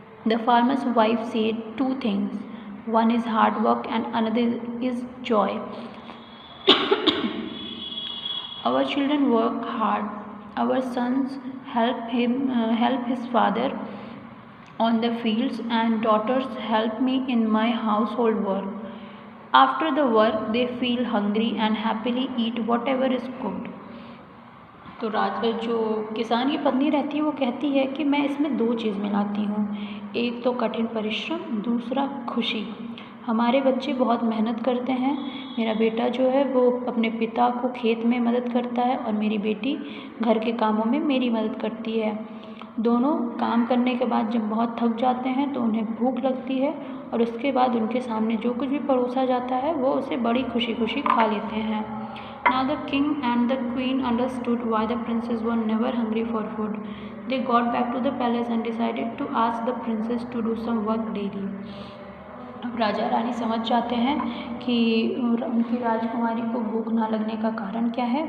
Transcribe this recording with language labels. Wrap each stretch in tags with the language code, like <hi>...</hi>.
<en>The farmer's wife said 2 things. One is hard work and another is joy. Our children work hard. Our sons help his father on the fields and daughters help me in my household work. After the work they feel hungry and happily eat whatever is cooked.</en> <hi>तो जो किसान की पत्नी रहती है वो कहती है कि मैं इसमें 2 चीज़ मिलाती हूँ, एक तो कठिन परिश्रम, दूसरा खुशी। हमारे बच्चे बहुत मेहनत करते हैं, मेरा बेटा जो है वो अपने पिता को खेत में मदद करता है और मेरी बेटी घर के कामों में मेरी मदद करती है। दोनों काम करने के बाद जब बहुत थक जाते हैं तो उन्हें भूख लगती है और उसके बाद उनके सामने जो कुछ भी परोसा जाता है वो उसे बड़ी खुशी खुशी खा लेते हैं।</hi> <en>Now the king and the queen understood why the princes were never hungry for food. They got back to the palace and decided to ask the princess to do some work daily.</en> <hi>अब राजा रानी समझ जाते हैं कि उनकी राजकुमारी को भूख ना लगने का कारण क्या है।</hi>